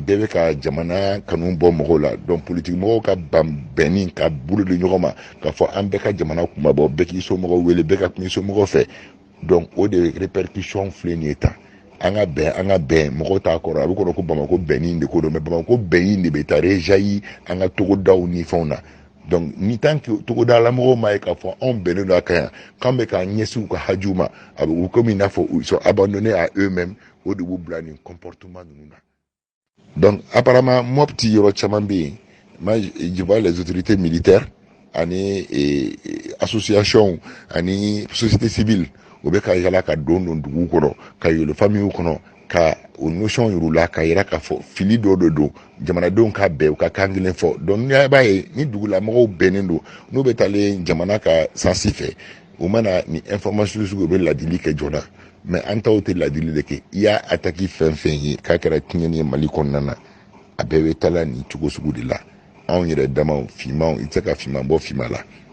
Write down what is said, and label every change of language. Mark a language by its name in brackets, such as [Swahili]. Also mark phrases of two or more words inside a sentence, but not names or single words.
[Bambara] bɛɛ bɛ ka jamana kanu bɔ mɔgɔw la donc politique mɔgɔw ka bɛnni ka bolo di ɲɔgɔn ma k'a fɔ an bɛɛ ka jamana kumabɔ bɛɛ k'i somɔgɔw wele bɛɛ ka kuma i somɔgɔw fɛ donc o de répercussion filɛ nin ye tan an ka bɛn mɔgɔw t'a kɔrɔ a bɛ kɔrɔ ko Bamako bɛnni de ko don mais Bamako bɛnni de bɛ taa rejaillir an ka togodaw ni fɛnw na donc ni [French] tant que [Bambara] togodala mɔgɔw m'a ye k'a fɔ anw bɛnnen don a kan yan k'an bɛ k'an ɲɛsin u ka hajiw ma a bɛ u komi i n'a fɔ [French] ils sont abandonnés à eux-mêmes [Bambara] o de b'u bila nin comportement ninnu na [French] donc apparemment [Bambara] Mopti yɔrɔ caman bɛ yen [French] je vois les autorités militaires [Bambara] ani association ani [French] société civile [Bambara] o bɛ ka yala ka don dugu kɔnɔ ka yɛlɛ famille kɔnɔ ka o notion yir'u la ka yira k'a fɔ fili dɔ de don jamanadenw ka bɛn u ka kan kelen fɔ donc n'i b'a ye ni dugulamɔgɔw bɛnnen don n'u bɛ taalen jamana ka sansi fɛ u mana ni information sugu u bɛ ladili kɛ joona mais an taw tɛ ladili de kɛ i y'a attaque fɛn fɛn ye k'a kɛra tiɲɛni ye Mali kɔnɔna na a bɛɛ bɛ taala nin cogo sugu de la anw yɛrɛ damaw finmanw i tɛ se ka finman bɔ finman la